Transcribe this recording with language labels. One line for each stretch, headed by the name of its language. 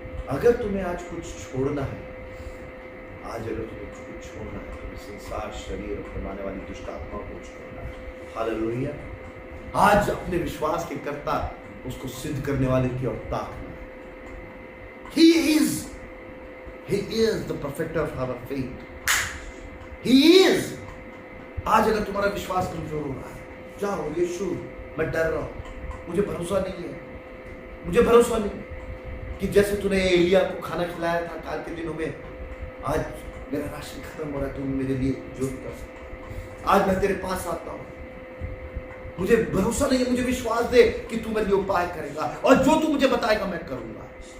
Hindi: अगर तुम्हें आज कुछ छोड़ना है, आज अगर तुम्हें कुछ छोड़ना है, तुम्हें संसार, शरीर और कमाने वाली दुष्ट आत्मा को छोड़ना है। हालेलुया। आज अपने विश्वास के कर्ता उसको सिद्ध करने वाले की ओर ताकना है।
English: He is the perfecter of our faith. He is.
Hindi: आज अगर तुम्हारा विश्वास कमजोर हो रहा है, जाओ यीशु, मैं डर रहा हूं, मुझे भरोसा नहीं है, मुझे भरोसा नहीं कि जैसे तूने एलिया को खाना खिलाया था काल के दिनों में, आज मेरा राशन खत्म हो रहा है, तुम मेरे लिए जो कर सकते, आज मैं तेरे पास आता हूं, मुझे भरोसा नहीं है, मुझे विश्वास दे कि तू मेरे लिए उपाय करेगा और जो तू मुझे बताएगा मैं करूंगा।